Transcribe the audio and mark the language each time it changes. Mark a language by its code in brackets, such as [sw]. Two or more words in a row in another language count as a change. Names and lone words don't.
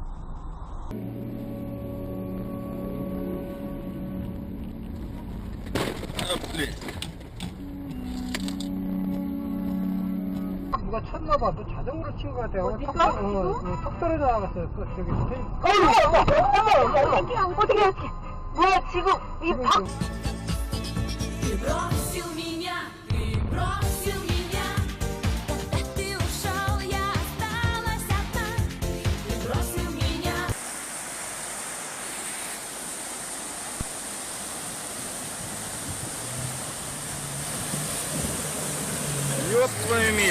[ko] 누가 쳤나봐. 너 자전거로 친 것 같아. 턱 떨어져 나갔어. 저기 어떻게 뭐야 지금 이 박 [ru] Ты бросил меня, ты ушел, я осталась одна. Ты бросил меня. Ёб твою медь.